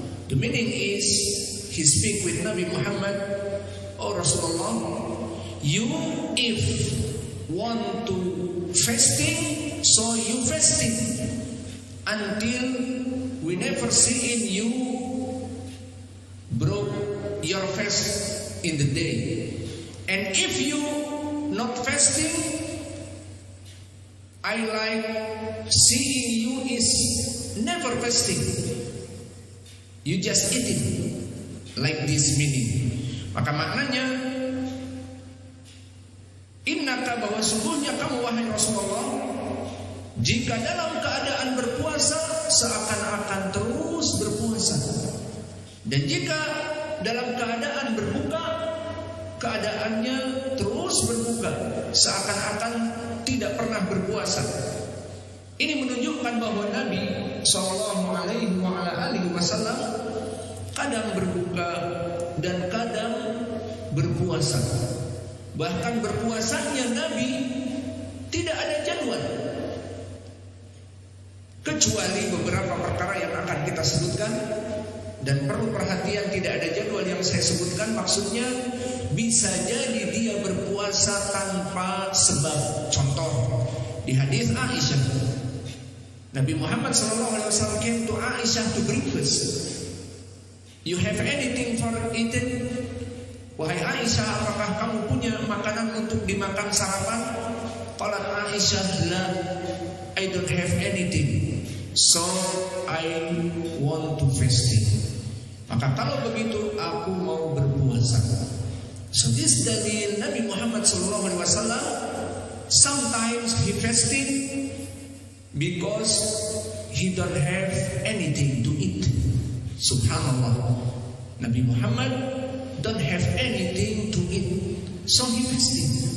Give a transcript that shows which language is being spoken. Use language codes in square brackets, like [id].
[en] The meaning is, he speak with Nabi Muhammad, oh Rasulullah, you if want to fasting, so you fasting until we never see in you broke your fast in the day. And if you not fasting, I like seeing you is never fasting, you just eating, like this meaning. [id] Maka maknanya, [ar] innaka, [id] bahwa sungguhnya kamu wahai Rasulullah, jika dalam keadaan berpuasa seakan-akan terus berpuasa, dan jika dalam keadaan berbuka, keadaannya terus berbuka, seakan-akan tidak pernah berpuasa. Ini menunjukkan bahwa Nabi Sallallahu Alaihi Wasallam kadang berbuka dan kadang berpuasa. Bahkan berpuasanya Nabi tidak ada jadwal, kecuali beberapa perkara yang akan kita sebutkan. Dan perlu perhatian, tidak ada jadwal yang saya sebutkan, maksudnya bisa jadi dia berpuasa tanpa sebab. Contoh, di hadis [en] Aisyah, Nabi Muhammad SAW came to Aisyah to breakfast. You have anything for eating? [id] Wahai Aisyah, apakah kamu punya makanan untuk dimakan sarapan? [ar] Qalat [en] Aisyah, la, I don't have anything, so I want to fasting. [id] Maka kalau begitu aku mau berpuasa. [en] So this dalil Nabi Muhammad SAW, sometimes he fasting because he don't have anything to eat. Subhanallah, Nabi Muhammad don't have anything to eat, so he fasting.